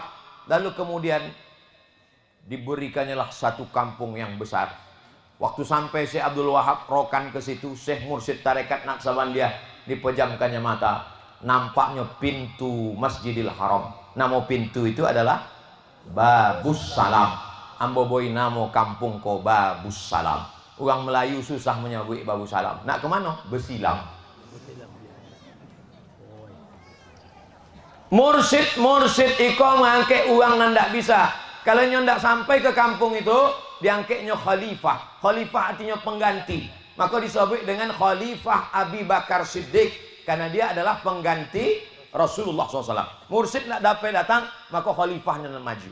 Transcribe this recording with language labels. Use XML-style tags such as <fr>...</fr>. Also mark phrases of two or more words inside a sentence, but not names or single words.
<id>Lalu kemudian diberikannya lah satu kampung yang besar. Waktu sampai Syekh Abdul Wahab rokan ke situ, Syekh Mursyid tarekat Naqsabandiyah dipejamkannya mata. Nampaknya pintu Masjidil Haram. Nama pintu itu adalah Babus Salam.</id> <min>Ambo boy namo kampung ko Babus Salam.</min> <id>Orang Melayu susah menyebut Babus Salam.</id> <min>Nak kemana? Besilam. Mursyid iko mengangkat uang nandak bisa. Kalau ndak sampai ke kampung itu, diangkatnya khalifah.</min> <id>Khalifah artinya pengganti. Maka disebut dengan Khalifah Abi Bakar Siddiq. Karena dia adalah pengganti Rasulullah SAW.</id> <min>Mursyid nak dapat datang, maka khalifahnya maju.</min>